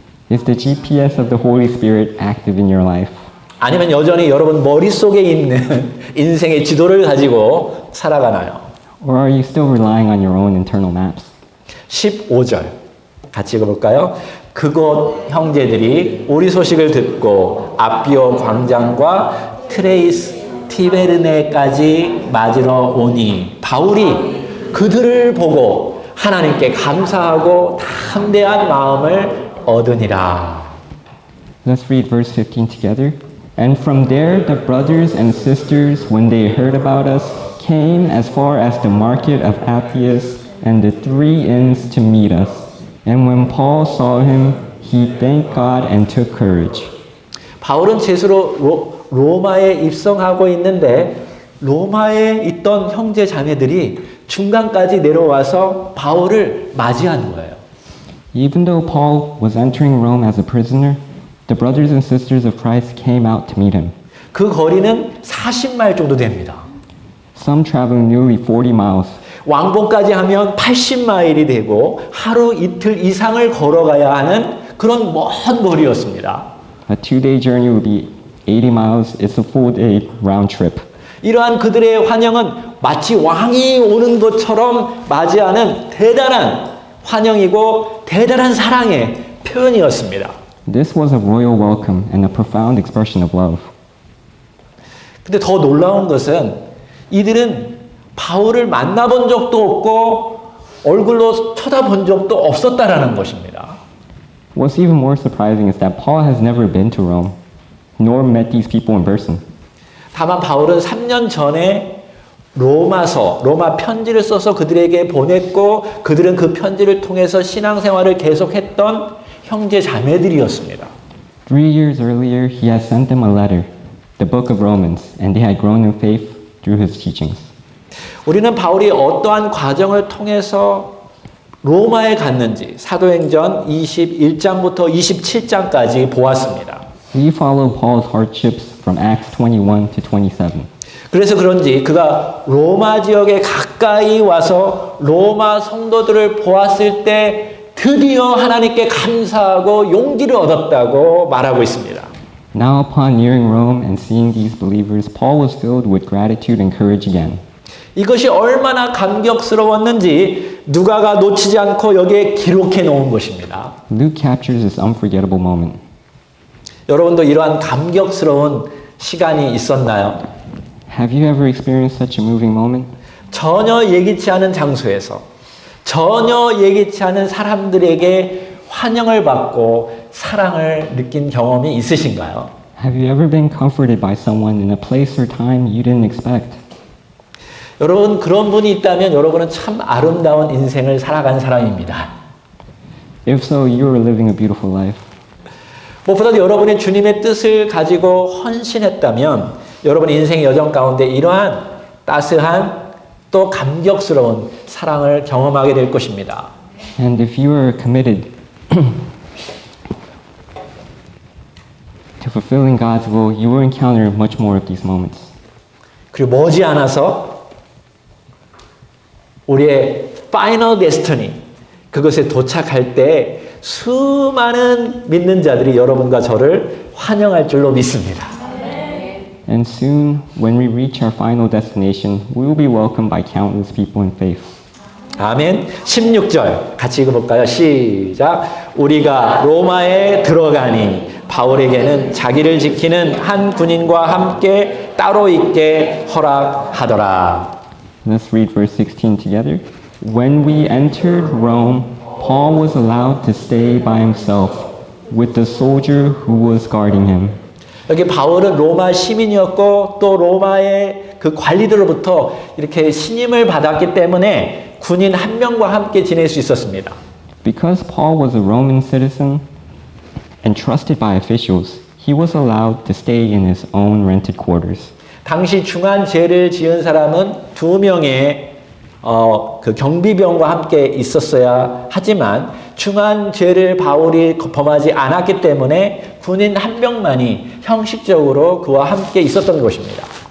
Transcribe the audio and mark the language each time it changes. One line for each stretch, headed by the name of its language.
English: Is the GPS of the Holy Spirit active in your life?
Korean: 아니면 여전히 여러분 머릿속에 있는 인생의 지도를 가지고 살아가나요?
English: Or are you still relying on your own internal maps?
Korean: 15절 같이 읽어볼까요? 그곳 형제들이 우리 소식을 듣고 아비오 광장과 트레이스 티베르네까지 맞으러 오니 바울이 그들을 보고 하나님께 감사하고 담대한 마음을 얻으니라.
English: Let's read verse 15 together. And from there the brothers and sisters, when they heard about us, came as far as the market of Appius and the 3 inns to meet us. And when Paul saw him, he thanked God and took courage.
Korean: 바울은 제수로 로마에 입성하고 있는데 로마에 있던 형제 자매들이 중간까지 내려와서 바울을 맞이하는 거예요.
English: Even though Paul was entering Rome as a prisoner, the brothers and sisters of Christ came out to meet him.
Korean: 그 거리는 40마일 정도 됩니다.
English: Some traveling nearly 40 miles.
Korean: 왕복까지 하면 80마일이 되고 하루 이틀 이상을 걸어가야 하는 그런 먼 거리였습니다.
English: A 2-day journey would be 80 miles. It's a full day round trip.
Korean: 이러한 그들의 환영은 마치 왕이 오는 것처럼 맞이하는 대단한 환영이고 대단한 사랑의 표현이었습니다.
English: This was a royal welcome and a profound expression of love.
Korean: 근데 더 놀라운 것은 이들은 바울을 만나본 적도 없고 얼굴로 쳐다본 적도 없었다라는 것입니다.
English: What's even more surprising is that Paul has never been to Rome, nor met these people in person.
Korean: 다만 바울은 3년 전에 로마 편지를 써서 그들에게 보냈고 그들은 그 편지를 통해서 신앙생활을 계속했던 형제 자매들이었습니다.
English: 3 years earlier, he had sent them a letter, the book of Romans, and they had grown in faith through his teachings.
Korean: 우리는 바울이 어떠한 과정을 통해서 로마에 갔는지 사도행전 21장부터 27장까지 보았습니다.
English: We follow Paul's hardships from Acts 21 to 27.
Korean: 그래서 그런지 그가 로마 지역에 가까이 와서 로마 성도들을 보았을 때 드디어 하나님께 감사하고 용기를 얻었다고 말하고 있습니다.
English: Now upon nearing Rome and seeing these believers, Paul was filled with gratitude and courage again.
Korean: 이것이 얼마나 감격스러웠는지 누가가 놓치지 않고 여기에 기록해 놓은 것입니다.
English: Luke captures this unforgettable moment.
Korean: 여러분도 이러한 감격스러운 시간이 있었나요?
English: Have you ever experienced such a moving moment?
Korean: 전혀 예기치 않은 장소에서 전혀 예기치 않은 사람들에게 환영을 받고 사랑을 느낀 경험이 있으신가요?
English: Have you ever been comforted by someone in a place or time you didn't expect?
Korean: 여러분 그런 분이 있다면 여러분은 참 아름다운 인생을 살아간 사람입니다.
English: If so, you are living a beautiful life.
Korean: 무엇보다도 여러분이 주님의 뜻을 가지고 헌신했다면 여러분의 인생의 여정 가운데 이러한 따스한 또 감격스러운 사랑을 경험하게 될 것입니다.
English: And if you are committed to fulfilling God's will, you will encounter much more of these moments.
Korean: 그리고 머지않아서 우리의 파이널 데스티니 그것에 도착할 때 수많은 믿는 자들이 여러분과 저를 환영할 줄로 믿습니다.
English: And soon, when we reach our final destination, we will be welcomed by countless people in faith.
Korean: 아멘. 16절 같이 읽어볼까요? 시작. 우리가 로마에 들어가니 바울에게는 자기를 지키는 한 군인과 함께 따로 있게 허락하더라.
English: Let's read verse 16 together. When we entered Rome, Paul was allowed to stay by himself with the soldier who was guarding him.
Korean: 여기 바울은 로마 시민이었고 또 로마의 그 관리들로부터 이렇게 신임을 받았기 때문에 군인 한 명과 함께 지낼 수 있었습니다.
English: Because Paul was a Roman citizen and trusted by officials, he was allowed to stay in his own rented quarters.
Korean: 당시 중한 죄를 지은 사람은 두 명의 그 경비병과 함께 있었어야 하지만 중한 죄를 바울이 범하지 않았기 때문에 군인 한 명만이 형식적으로 그와 함께 있었던 것입니다.